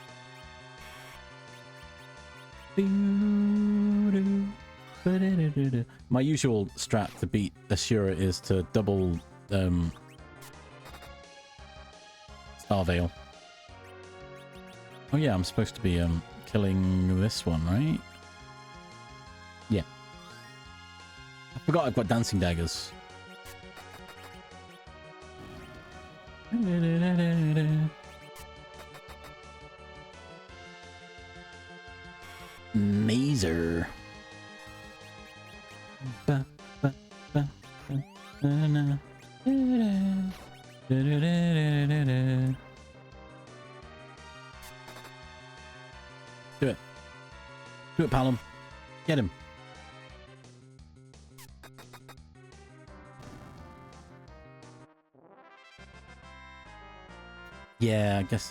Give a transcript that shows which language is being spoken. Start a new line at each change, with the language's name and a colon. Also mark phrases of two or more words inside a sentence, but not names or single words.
English: My usual strat to beat Ashura is to double Star Veil. Oh yeah, I'm supposed to be killing this one, right? Yeah. I forgot I've got dancing daggers. Mazer. Ba, ba, ba, ba, na, na. Do it. Do it, Palom. Get him. Yeah, I guess.